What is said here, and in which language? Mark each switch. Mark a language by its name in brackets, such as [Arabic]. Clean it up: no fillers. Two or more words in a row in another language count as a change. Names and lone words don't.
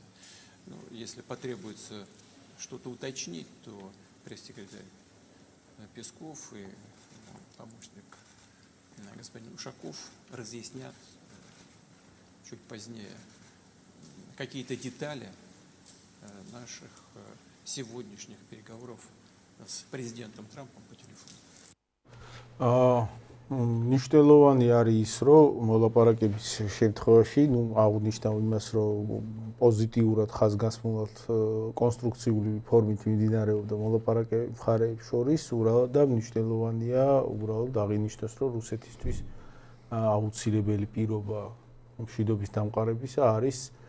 [Russian] Ну, если потребуется что-то уточнить, то пресс-секретарь Песков и помощник господин Ушаков разъяснят чуть позднее какие-то детали наших сегодняшних переговоров с президентом Трампом по телефону. [Georgian] Მნიშვნელოვანი არის ის, რომ მოლაპარაკების შემთხვევაში, აღნიშნავ იმას, რომ პოზიტიურად ხაზგასმულად კონსტრუქციული ფორმით მიმდინარეობდა მოლაპარაკებები მხარეებს შორის, უბრალოდ და მნიშვნელოვანია უბრალოდ აღინიშნოს, რომ რუსეთისთვის აუცილებელი პირობა მშვიდობის დამყარებისა არის